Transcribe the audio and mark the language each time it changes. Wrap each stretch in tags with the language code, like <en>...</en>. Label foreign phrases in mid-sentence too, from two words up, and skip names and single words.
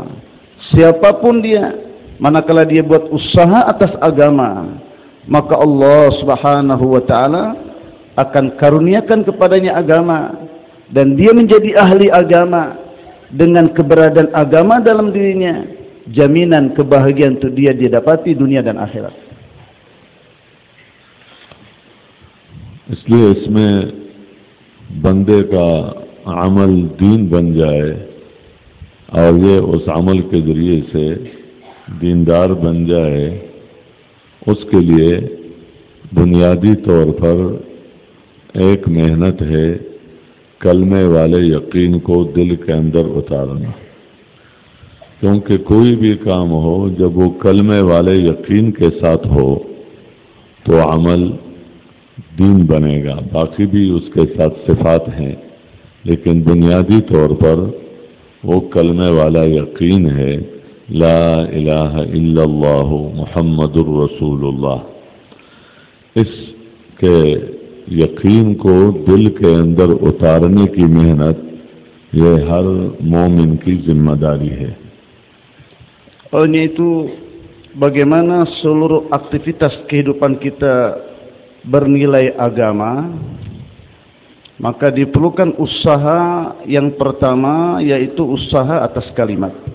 <id>Siapapun dia, manakala dia buat usaha atas agama, maka</id> <ar>الله سبحانه وتعالى</ar> <id>akan karuniakan kepadanya agama dan dia menjadi ahli agama. Dengan keberadaan agama dalam dirinya, jaminan kebahagiaan untuk dia dapati dunia dan akhirat.</id> <ur>اس لیے اس میں بندے کا عمل دین بن جائے اور یہ اس عمل کے ذریعے سے دیندار بن جائے، اس کے لیے بنیادی طور پر ایک محنت ہے کلمے والے یقین کو دل کے اندر اتارنا. کیونکہ کوئی بھی کام ہو جب وہ کلمے والے یقین کے ساتھ ہو تو عمل دین بنے گا. باقی بھی اس کے ساتھ صفات ہیں، لیکن بنیادی طور پر وہ کلمے والا یقین ہے,</ur> <ar>لا إله إلا الله محمد رسول الله.</ar> <ur>اس کے یقین کو دل کے اندر اتارنے کی محنت یہ ہر مومن کی ذمہ داری ہے.</ur> <id>Olehnya itu bagaimana seluruh aktivitas kehidupan kita bernilai agama, maka diperlukan usaha yang pertama, yaitu usaha atas kalimat.</id>